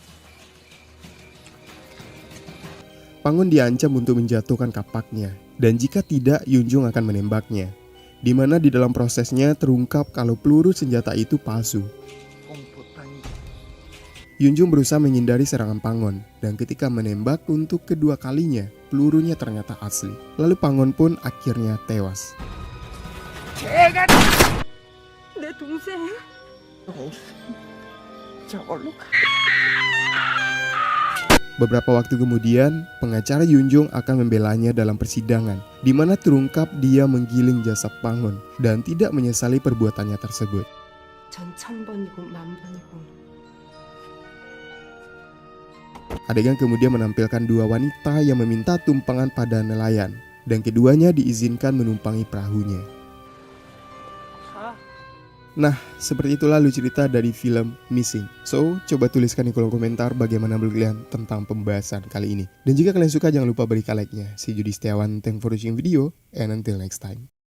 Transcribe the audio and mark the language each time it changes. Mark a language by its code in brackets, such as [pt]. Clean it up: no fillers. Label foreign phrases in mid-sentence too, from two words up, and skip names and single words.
[id] Pangon diancam untuk menjatuhkan kapaknya, dan jika tidak, Yunjung akan menembaknya. Di mana di dalam prosesnya terungkap kalau peluru senjata itu palsu. Yunjung berusaha menghindari serangan Pangon, dan ketika menembak untuk kedua kalinya, pelurunya ternyata asli. Lalu Pangon pun akhirnya tewas. [ko] 내 동생. [id] Beberapa waktu kemudian, pengacara Yunjung akan membelanya dalam persidangan, di mana terungkap dia menggiling jasad Pangon dan tidak menyesali perbuatannya tersebut. [ko] 전 1000번이고 10,000번이고. [id] Adegan kemudian menampilkan dua wanita yang meminta tumpangan pada nelayan, dan keduanya diizinkan menumpangi perahunya. Nah, seperti itulah lalu cerita dari film Missing. So, coba tuliskan di kolom komentar bagaimana menurut kalian tentang pembahasan kali ini. Dan jika kalian suka, jangan lupa berikan like-nya. [en] See you [id] di Setiawan, [en] thank for watching video, and until next time.